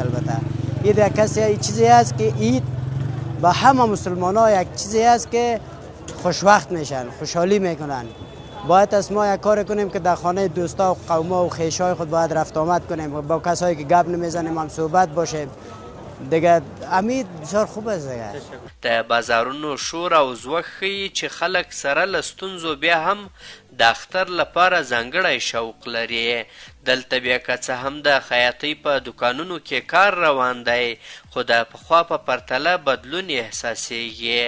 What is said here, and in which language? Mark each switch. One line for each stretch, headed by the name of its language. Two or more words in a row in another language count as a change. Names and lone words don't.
Persian: البته این کسی چیزی است که عید به همه مسلمان ها یک چیزی است که خوشوقت میشن، خوشحالی میکنن. باید از ما یک کار کنیم که در خانه دوستا و قوما و خویشای خود باید رفت آمد کنیم، با کسایی که گپ نمیزنیم هم صحبت باشه دیگه. امید بسیار خوب است دیگه.
Pashto: د بازارونو شور او ځواک ښیي چې خلک سره له ستونزو بیا هم د اختر لپاره ځانګړی شوق لري. دلته بیا که څه هم د خیاطۍ په دوکانونو کې کار روان دی، خو د پخوا په پرتله بدلون احساسیږي.